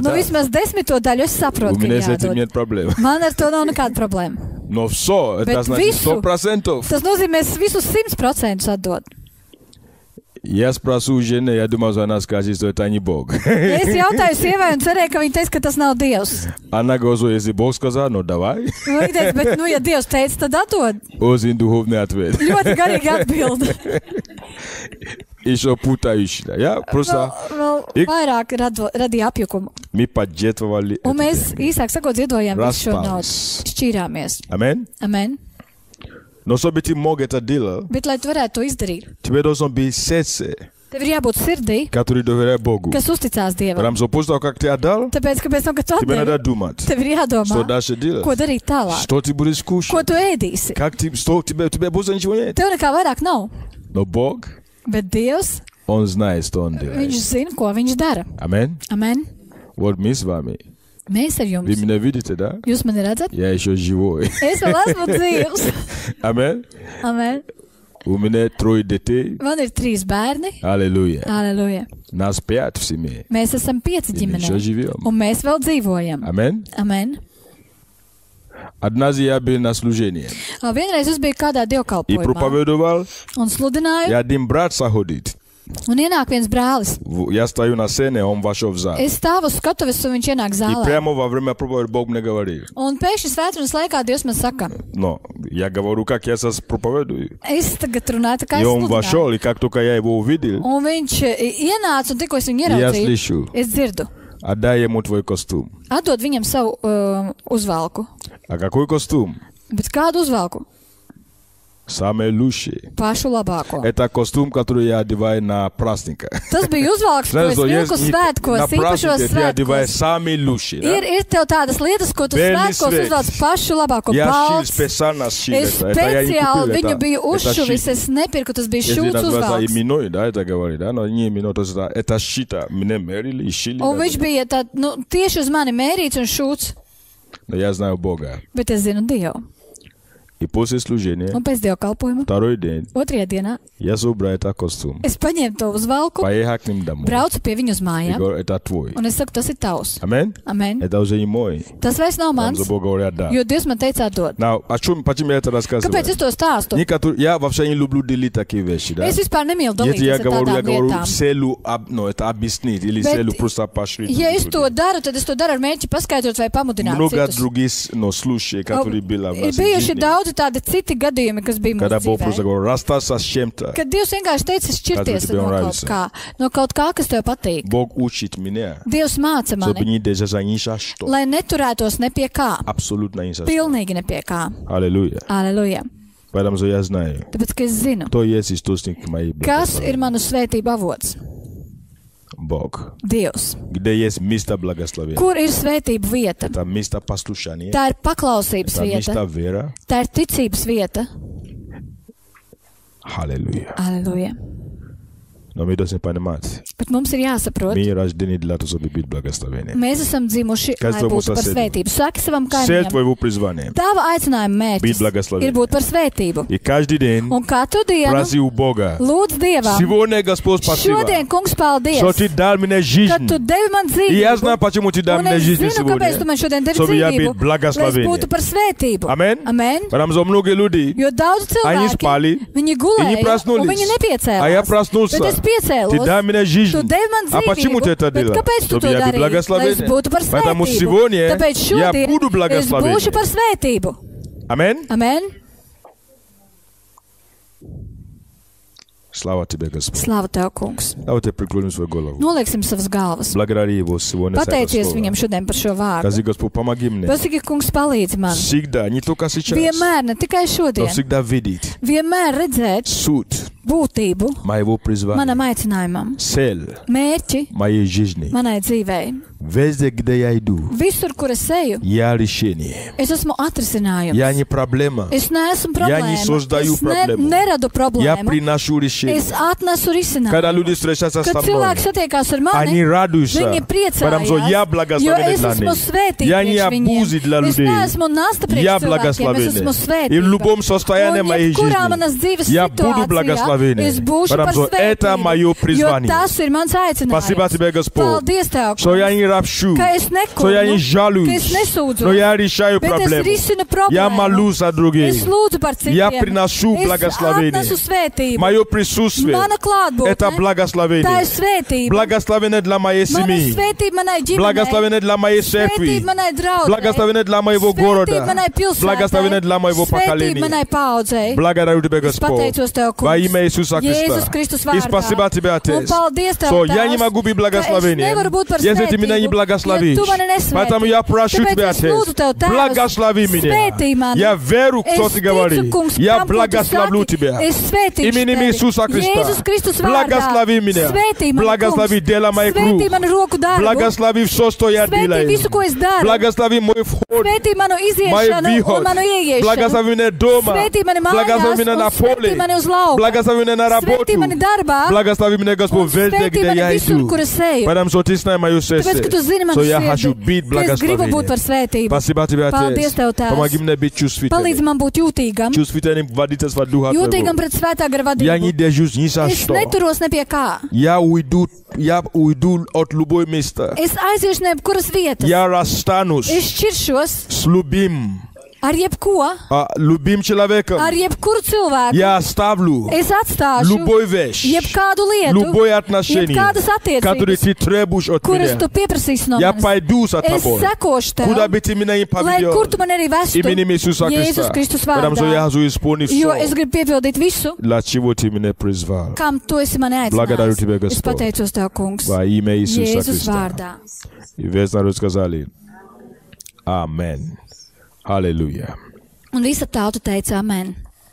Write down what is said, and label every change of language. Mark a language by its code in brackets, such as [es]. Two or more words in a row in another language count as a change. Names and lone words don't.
[lv] nu [ru] отдать. [lv] vismaz 10. daļu es [ru] У [lv] saprotu, ka [ru] меня с этим [lv] jādod. [ru] нет проблем. [lv] Man ar to nav nekāda problēma. [ru] Но все, это [lv] Bet [ru] значит [lv] visu. 100%. Tas nozīmē, es visus 100% atdod. [ru] Я спрошу жены, я думал, что она скажет, что это не Бог. [lv] Ja es jautāju sievai un cerēju, ka viņa teiks, ka tas nav Dievs. [ru] Она говорит, что если Бог сказал, ну давай. [lv] Viņa teica, bet, nu, ja Dievs teica, tad atdod. [ru] Очень духовный ответ. [lv] Ļoti garīgi atbild. [ru] Еще путающий. Я просто... [lv] Vēl vairāk radīja apjukumu. [ru] Мы пожертвовали [lv] Un [ru] это [lv] mēs, [ru] деньги. [lv] īsāk sakot, ziedojām visu šo naudu. [ru] Распались. [lv] Šķīrāmies. Amen? Amen. [ru] Но чтобы ты мог это делать, [lv] Bet, lai tu varētu to izdarīt, [ru] тебе должно быть сердце, [lv] tev ir jābūt sirdī, [ru] которое доверяет Богу. [lv] kas uzticās Dievam. [ru] Потому что после того, как ты отдал, [lv] Tāpēc, ka pēc tam, kad tu [ru] тебе надо [lv] atdevi, [ru] думать, [lv] tev ir [ru] что [lv] jādomā, [ru] дальше делать, [lv] ko darīt tālāk, [ru] что ты будешь [lv] ko [ru] кушать, [lv] tu ēdīsi. [ru] как ты, что у тебя больше ничего нет. [lv] Tev nekā vairāk nav, [ru] Но Бог, [lv] bet Dievs, [ru] Он знает, что Он [lv] Viņš [ru] делает. [lv] zina, ko Viņš dara. Amen? Amen. [ru] Вот мы с вами. [lv] Mēs ar [ru] Вы [lv] jums. [ru] меня видите, да? [lv] Jūs mani redzat? [ru] Я еще живой. [lv] Es vēl esmu dzīvs. Amen? Amen. [ru] У меня 3 детей. [lv] Man ir 3 bērni. [ru] Аллилуйя. [lv] Aleluja. [ru] Нас 5 в семье. [lv] Mēs esam 5 [ru] И мы еще [lv] ģimenē. [ru] живем. [lv] Un mēs vēl dzīvojam. Amen? Amen. [ru] Однажды я был на служении [lv] Vienreiz es biju kādā [ru] и [lv] dievkalpojumā [ru] проповедовал, [lv] un sludināju, [ru] и один брат заходит. [lv] un ienāk viens brālis. [ru] Я стою на сцене, он вошел в зал. [lv] Es stāvu uz skatuves, un viņš ienāk [ru] И [lv] zālē. [ru] прямо во время проповеди Бог мне говорил. [lv] Un pēkšņi svētdienas laikā Dievs man saka, [ru] Но я говорю, как я сейчас проповедую. [lv] es tagad runāju, tā kā [ru] И [lv] es [ru] он [lv] sludināju. [ru] вошел, и как только я его увидел, [lv] Un viņš ienāca, un tikko es viņu [ru] я [lv] ieraudzīju, [ru] слышу, [lv] es dzirdu. [ru] отдай ему твой костюм. [lv] Atdod viņam savu uzvalku. [ru] А какой костюм? [lv] Bet kādu uzvalku? [ru] Самый лучший. [lv] Pašu labāko. [ru] Это костюм, который я одеваю на праздник. [lv] Tas bija uzvalks, ko es vilku svētkos, [ru] на [lv] īpašos [ru] празднике ты одеваешь [lv] svētkos. [ru] самый лучший. Да? [lv] Ir tev tādas lietas, ko tu [ru] Белый [lv] svētkos [ru] свет. [lv] uzvelc pašu labāko. [ru] Я шил [lv] Balts. [ru] специально шил [lv] Es [ru] это. Это я не [lv] speciāli [ru] купил, [lv] viņu [ru] это, [lv] biju [ru] это [lv] uzšuvis, [ru] шит. [lv] es nepirku, tas bija [ru] Если [lv] šūts [ru] называется [lv] uzvalks. [ru] именной, да, это говорит, да, но не именной, то есть это шито, мне мерили и шили. [lv] Un [ru] да, [lv] viņš [ru] да. [lv] bija tā, nu, tieši uz mani mērīts un šūts, [ru] Но я знаю Бога. [lv] bet es zinu Dievu. [ru] И после служения, [lv] un pēc dievkalpojuma, [ru] второй день, [lv] otrajā dienā, [ru] я собираю этот костюм, [lv] es paņēmu to uz valku, [ru] поехал к ним домой. [lv] braucu pie viņu uz [ru] И [lv] mājām, [ru] говорю, это твой. [lv] un es saku, tas ir tavs. Amen? Amen. [ru] Это уже не мой. [lv] Tas vairs nav [ru] Там [lv] mans, [ru] за Бога говорят, да. [lv] jo Dievs man teica atdot. Now, [ru] почему я это рассказываю? [lv] Kāpēc es to stāstu? [ru] Я вообще не люблю делить такие вещи, да? [lv] Es vispār nemīlu [ru] Если я [lv] dalīties ar [ru] говорю [lv] tādām lietām. [ru] целью, это объяснить или [lv] Bet, [ru] целью просто поощрить. [lv] Ja es to daru, tad es to daru ar mērķi paskaidrot vai pamudināt [ru] Много [lv] citus. [ru] других случаев, которые были в [lv] Ir [ru] нашей [lv] bijuši [ru] жизни, [lv] daudzi tādi citi gadījumi, kas bija [ru] когда [lv] mūsu [ru] Бог просто [lv] dzīvē. [ru] говорил, расстаться с чем-то. [lv] Kad Dievs vienkārši teica šķirties [ru] тебе [lv] no kaut kā, kas tev patīk. [ru] Бог учит меня, [lv] Dievs māca [ru] чтобы [lv] mani, [ru] не держаться ни за что. [lv] lai neturētos ne pie kā. [ru] Абсолютно ни за что. [lv] Pilnīgi ne pie kā. [ru] Аллилуйя. [lv] Aleluja. [ru] Поэтому я знаю, [lv] Tāpēc, ka es zinu, [ru] кто есть источник моей [lv] kas ir [ru] благословения. [lv] manu svētību avots. [ru] Бог. [lv] Dievs. [ru] Где есть место благословения. [lv] Kur ir svētība vieta? [ru] Это место послушания. [lv] Tā ir paklausības [ru] Это место [lv] vieta. [ru] вера. [lv] Tā ir ticības vieta. [ru] Аллилуйя. [lv] Aleluja. [ru] Но мы должны понимать, [lv] Bet mums ir jāsaprot, [ru] мы рождены для того, чтобы быть благословением. [lv] mēs esam dzimuši, lai Kas tev būtu par mūsu svētību. Saki savam [ru] Цель [lv] kaimiņam, [ru] твоего призвания. [lv] tava aicinājuma [ru] Быть [lv] mērķis [ru] благословением. [lv] ir būt par svētību. [ru] И каждый день [lv] Un katru dienu [ru] проси у Бога. [lv] lūdz Dievam, [ru] Сегодня, Господь, спасибо, [lv] šodien, kungs, paldies, [ru] что ты дал мне [lv] ka [ru] жизнь. [lv] tu devi man [ru] И я знаю, [lv] dzīvību. [ru] почему ты дал [lv] Un [ru] мне [lv] es [ru] жизнь [lv] zinu, kāpēc tu [ru] сегодня. [lv] man šodien devi [ru] Чтобы я [lv] dzīvību, [ru] был [lv] lai es [ru] благословением. [lv] būtu par svētību. Amen. Amen. [ru] Потому что многие люди, [lv] Jo daudz [ru] они [lv] cilvēki, [ru] спали, [lv] viņi [ru] и не [lv] gulēja, un [ru] проснулись. [lv] viņi nepiecēlās. [ru] А я проснулся. [lv] Bet es [ru] Ты [lv] piecēlos. [ru] дай мне жизнь. [lv] Tu devi man [ru] А почему ты это [lv] dzīvību, bet [ru] делал? [lv] kāpēc tu [ru] Чтобы [lv] to [ru] я был [lv] darīji? Lai es [ru] благословением. [lv] būtu par [ru] Поэтому [lv] svētību. [ru] сегодня [lv] Tāpēc [ru] я [lv] šodien [ru] буду [lv] es būšu [ru] благословением. [lv] par svētību. Amen. Amen. [ru] Слава тебе, Господь. [lv] Slāva tev, kungs. [ru] Давайте преклоним свою голову. [lv] Nolieksim savas galvas. [ru] Благодари Его сегодня за это [lv] Pateicies [ru] слово. [lv] viņam šodien par šo vārdu. [ru] Скажи, Господь, помоги мне. [lv] Pasaki, kungs, palīdzi man. [ru] Всегда, не только сейчас, [lv] Vienmēr, ne tikai [ru] но [lv] šodien, [ru] всегда видеть [lv] vienmēr redzēt [ru] суть [lv] būtību [ru] моего призвания, [lv] manam aicinājumam, [ru] цель [lv] mērķi [ru] моей жизни. [lv] manai dzīvei. [ru] Везде, где я иду, [lv] Visur, kur es eju, [ru] я решение. [lv] es esmu atrisinājums. [ru] Я не проблема. [lv] Es neesmu [ru] Я не [lv] problēma. [ru] создаю [lv] Es [ru] проблему. [lv] neradu [ru] Я [lv] problēmu. [ru] приношу решение. [lv] Es atnesu risinājumu. [ru] Когда люди встречаются [lv] Kad [ru] со мной, [lv] cilvēki satiekās ar [ru] они [lv] mani, [ru] радуются, [lv] viņi [ru] потому что я [lv] priecājās, jo [ru] благословенный [lv] es [ru] для [lv] esmu [ru] них. [lv] svētīgs [ru] Я не [lv] priekš [ru] обузы для [lv] viņiem. Es [ru] людей. [lv] neesmu nasta priekš [ru] Я [lv] cilvēkiem, es esmu [ru] благословенный. И в [lv] svētība. [ru] любом состоянии [lv] Un [ru] моей [lv] jebkurā manas [ru] жизни [lv] dzīves [ru] я буду [lv] situācijā [ru] благословенный. [lv] es būšu [ru] Потому [lv] par [ru] что это [lv] svētību, [ru] мое [lv] jo [ru] призвание. [lv] tas ir mans [ru] Спасибо [lv] aicinājums. [ru] тебе, Господь, [lv] Paldies Tev, [ru] что я [lv] kungs, [ru] не ропщу, [lv] ka es [ru] что я не [lv] nekurnu, ka es [ru] жалуюсь, [lv] nesūdzos, [ru] но я решаю [lv] bet es [ru] проблему. [lv] risinu [ru] Я [lv] problēmu. [ru] молюсь за других. [lv] Es lūdzu par citiem. [ru] Я приношу [lv] Es [ru] благословение. [lv] atnesu svētību. [ru] Мое присутствие [lv] Mana klātbūtne. [ru] это [lv] Tā ir [ru] благословение. [lv] svētība. [ru] Благословение для моей [lv] Mana [ru] семьи. [lv] svētība manai ģimenei. [ru] Благословение для моей церкви. [lv] Svētība manai draudzei. [ru] Благословение для моего города. [lv] Svētība manai pilsētai. [ru] Благословение для моего [lv] Svētība [ru] поколения. [lv] manai paudzei. [ru] Благодарю тебя, [lv] Es [ru] Господь, [lv] pateicos Tev, [ru] во [lv] kungs, [ru] имя Иисуса [lv] Jēzus [ru] Христа. [lv] Kristus [ru] И [lv] vārdā. [ru] спасибо тебе, [lv] Un [ru] Отец, [lv] paldies Tev, [ru] что я не [lv] Tēvs, [ru] могу быть [lv] ka es [ru] благословением, [lv] nevaru būt par [ru] если ты меня не [lv] svētību, [ru] благословишь. [lv] ja tu mani nesvētī. [ru] Поэтому я прошу [lv] Tāpēc [ru] тебя, [lv] es lūdzu Tev, [ru] Отец, [lv] Tēvs, [ru] благослови [lv] svētī [ru] меня. [lv] mani. [ru] Я верю, кто [lv] Es [ru] ты [lv] ticu, [ru] говоришь. [lv] kungs, [ru] Я [lv] tam, ko tu [ru] благословлю [lv] saki. [ru] тебя. [lv] Es svētīšu [ru] Именем [lv] tevi. [ru] Иисуса Христа. [lv] Jēzus Kristus vārdā. [ru] Благослови меня. [lv] Svētī mani, [ru] Благослови [lv] kungs. [ru] дело моих [lv] Svētī [ru] рук. [lv] manu roku darbu. [ru] Благослови все, что я [lv] Svētī [ru] делаю. [lv] visu, ko es daru. [ru] Благослови мой вход, [lv] Svētī manu [ru] мой [lv] iziešanu [ru] выход. [lv] un manu ieiešanu. [ru] Благослови меня дома. [lv] Svētī mani [ru] Благослови [lv] mājās [ru] меня [lv] un [ru] на [lv] svētī mani [ru] поле. [lv] uz lauka. [ru] Благослови меня на работу. [lv] Svētī mani darbā [ru] Благослови меня, Господь, [lv] un [ru] везде, [lv] svētī [ru] где [lv] mani [ru] я [lv] visur, [ru] иду. [lv] kur es eju. [ru] Потому что ты знаешь мое [lv] Tāpēc, [ru] сердце, [lv] ka tu zini manu [ru] что я хочу [lv] sirdi, [ru] быть [lv] ka es gribu būt par [ru] благословением. [lv] svētību. [ru] Спасибо тебе, [lv] Paldies [ru] Отец. [lv] Tev, Tēvs. [ru] Помоги мне быть [lv] Palīdzi [ru] чувствительным. [lv] man būt jūtīgam, [ru] Чувствительным к водительству Духа [lv] jūtīgam [ru] Твоего. [lv] pret svētā gara [ru] Я не [lv] vadību. [ru] держусь ни за [lv] Es [ru] что. [lv] neturos ne pie kā. [ru] Я уйду от любого места. [lv] Es aiziešu ne jebkuras vietas. [ru] Я расстанусь [lv] Es šķiršos [ru] с любым человеком. [lv] ar jebkuru cilvēku. [ru] Я оставлю [lv] Es atstāšu [ru] любой вещь, [lv] jebkādu lietu, [ru] любое отношение, [lv] jebkādas [ru] которое [lv] attiecības, [ru] ты требуешь от [lv] kuras [ru] меня. [lv] tu pieprasīsi no [ru] Я [lv] manis. [ru] пойду за [lv] Es [ru] тобой. [lv] sekošu [ru] Куда [lv] tev, [ru] бы ты меня ни [lv] lai kur tu [ru] поведешь. [lv] man arī vestu. [ru] Именем Иисуса [lv] Jēzus [ru] Христа. [lv] Kristus [ru] Потому что я [lv] vārdā. [ru] хочу исполнить [lv] Jo es [ru] все, [lv] gribu piepildīt visu, [ru] для чего ты меня призвал. [lv] kam tu esi mani [ru] Благодарю тебя, [lv] aicinājis. Es [ru] Господь. [lv] pateicos Tev, kungs, [ru] Во имя Иисуса [lv] Jēzus [ru] Христа. [lv] vārdā. [ru] И весь народ сказали Амен. Аллилуйя. [lv] Un visa tauta teica amen.